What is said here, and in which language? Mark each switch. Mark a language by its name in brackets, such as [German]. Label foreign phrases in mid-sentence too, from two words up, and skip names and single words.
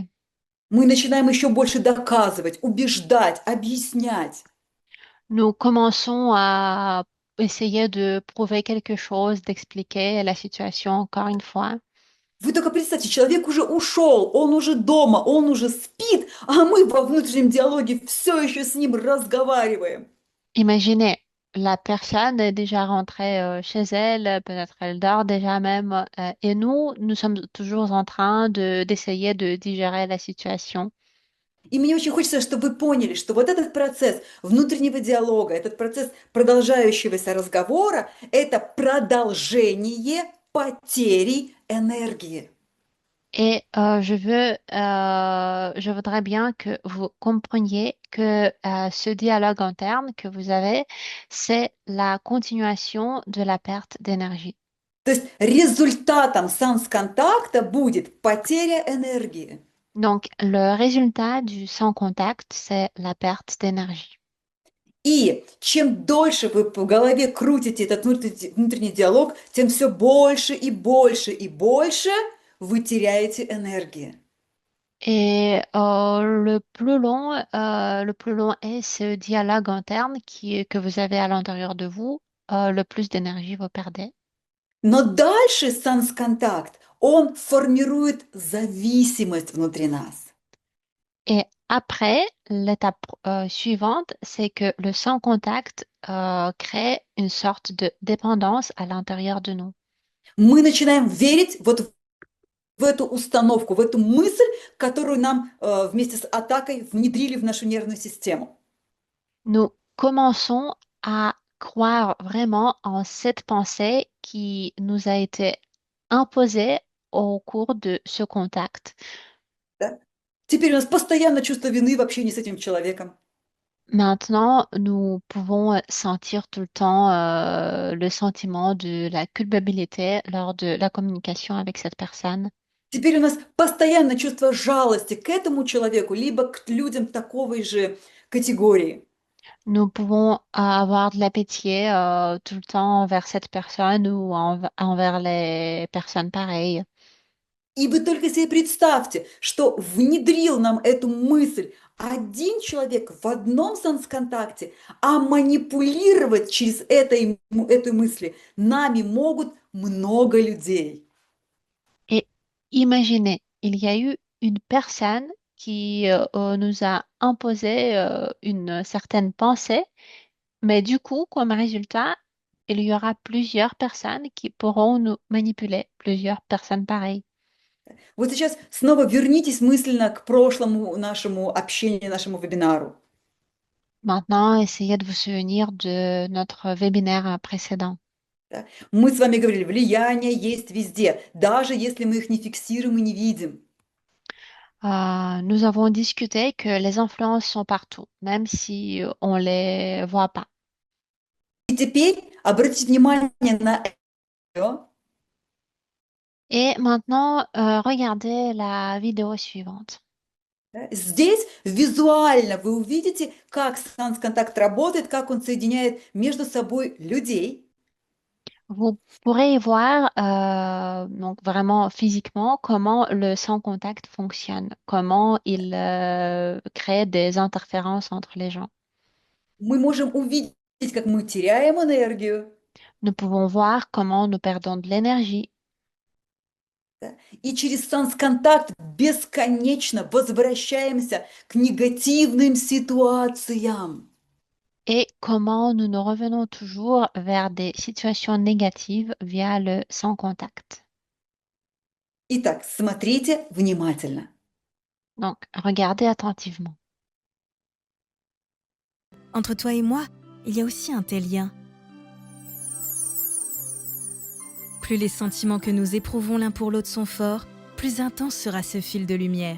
[Russian] Мы начинаем еще больше доказывать, убеждать, объяснять. [French] Nous commençons à essayer de prouver quelque chose, d'expliquer la situation encore une fois. [Russian] Вы только представьте, человек уже ушел, он уже дома, он уже спит, а мы во внутреннем диалоге все еще с ним разговариваем. [French] Imaginez, la personne est déjà rentrée chez elle, peut-être elle dort déjà même, et nous sommes toujours en train d'essayer de digérer la situation. [Russian] И мне очень хочется, чтобы вы поняли, что вот этот процесс внутреннего диалога, этот процесс продолжающегося разговора– это продолжение потери энергии. [French] Et je voudrais bien que vous compreniez que ce dialogue interne que vous avez, c'est la continuation de la perte d'énergie. [Russian] То есть результатом санс-контакта будет потеря энергии. [French] Donc, le résultat du sans contact, c'est la perte d'énergie. [Russian] И чем дольше вы по голове крутите этот внутренний диалог, тем все больше и больше и больше вы теряете энергии. [French] Et le plus long est ce dialogue interne que vous avez à l'intérieur de vous, le plus d'énergie vous perdez. [Russian] Но дальше санс-контакт, он формирует зависимость внутри нас. [French] Et après, l'étape suivante, c'est que le sans contact crée une sorte de dépendance à l'intérieur de nous. [Russian] Мы начинаем верить вот в эту установку, в эту мысль, которую нам вместе с атакой внедрили в нашу нервную систему. [French] Nous commençons à croire vraiment en cette pensée qui nous a été imposée au cours de ce contact. [Russian] Да? Теперь у нас постоянно чувство вины в общении с этим человеком. [French] Maintenant, nous pouvons sentir tout le temps le sentiment de la culpabilité lors de la communication avec cette personne. [Russian] Теперь у нас постоянно чувство жалости к этому человеку, либо к людям такой же категории. [French] Nous pouvons avoir de la pitié tout le temps envers cette personne ou envers les personnes pareilles. [Russian] И вы только себе представьте, что внедрил нам эту мысль один человек в одном контакте, а манипулировать через эту мысли нами могут много людей. [French] Et imaginez, il y a eu une personne qui nous a imposé une certaine pensée, mais du coup, comme résultat, il y aura plusieurs personnes qui pourront nous manipuler, plusieurs personnes pareilles. [Russian] Вот сейчас снова вернитесь мысленно к прошлому нашему общению, нашему вебинару. [French] Maintenant, essayez de vous souvenir de notre webinaire précédent. [Russian] Да? Мы с вами говорили, влияние есть везде, даже если мы их не фиксируем и не видим. [French] Nous avons discuté que les influences sont partout, même si on les voit pas. [Russian] И теперь обратите внимание на это. [French] Et maintenant, regardez la vidéo suivante. [Russian] Да. Здесь визуально вы увидите, как контакт работает, как он соединяет между собой людей. [French] Vous pourrez y voir donc vraiment physiquement comment le sans contact fonctionne, comment il crée des interférences entre les gens. [Russian] Мы можем увидеть, как мы теряем энергию, [French] Nous pouvons voir comment nous perdons de l'énergie [Russian] да, и через контакт бесконечно возвращаемся к негативным ситуациям. [French] et comment nous nous revenons toujours vers des situations négatives via le sans contact. [Russian] Итак, смотрите внимательно. [French] Donc, regardez attentivement. Entre toi et moi, il y a aussi un tel lien. Plus les sentiments que nous éprouvons l'un pour l'autre sont forts, plus intense sera ce fil de lumière.